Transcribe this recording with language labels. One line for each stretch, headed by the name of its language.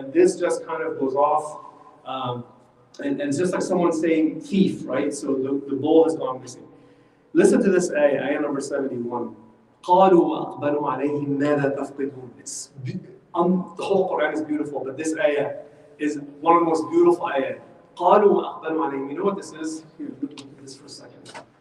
English: And this just kind of goes off, and it's just like someone saying thief, right? So the bull has gone missing. Listen to this ayah number 71.
Arabic: قالوا وأقبلوا عليهم ماذا تفقدون.
English: The whole Quran is beautiful, but this ayah is one of the most beautiful ayah.
Arabic: قالوا وأقبلوا عليهم.
English: You know what this is? Here, look at this for a second.